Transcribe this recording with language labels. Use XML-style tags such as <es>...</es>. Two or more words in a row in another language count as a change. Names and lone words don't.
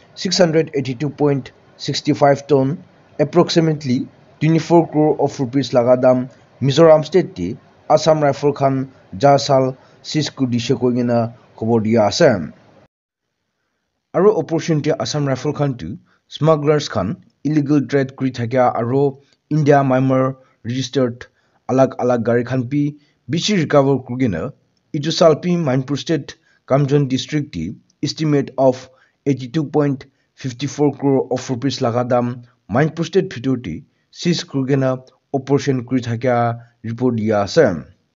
<en>682.65 ton approximately 24 crore of rupees</en> <nag>lagadam Mizoram state ti Assam Rifle Khan Jasal seize kudishe koigena khobor dia ase aro opportunity Assam Rifle Khan tu smugglers khan</nag> <en>illegal trade</en> <nag>kuri thakya aro India Myanmar registered alag gari khan pi bishi recover kurgena itu salpi Manipur state Kamjon district ti</nag> <en>estimate of 82.54 crore of rupees</en> <nag>lagadam Manipur state bhitor ti seize kurgena operation kuri thakya report dia ase</nag>